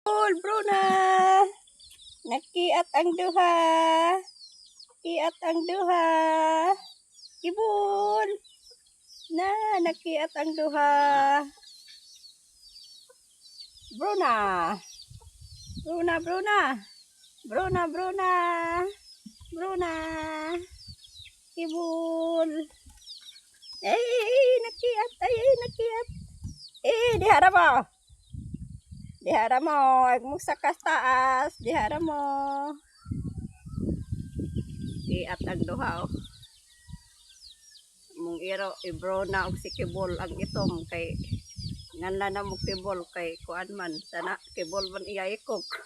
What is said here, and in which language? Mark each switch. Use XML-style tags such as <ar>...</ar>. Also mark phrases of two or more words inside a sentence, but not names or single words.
<ceb>Kibol, Bruna. Nakiat ang duha. Kiat ang duha. Kibol. Nakiat ang duha. Bruna. Bruna, Bruna. Bruna, Bruna. Bruna. Kibol. Nakiat. Nakiat. Dihara mo. Dihara mo.</ceb> <tl>Huwag sa taas.</tl> <ceb>Dihara mo. Kiat ang duha. Mong iro, Bruna og si Kibol ang itom kay ngana na mo Kibol kay kuan man sana Kibol man iya ikog.</ceb>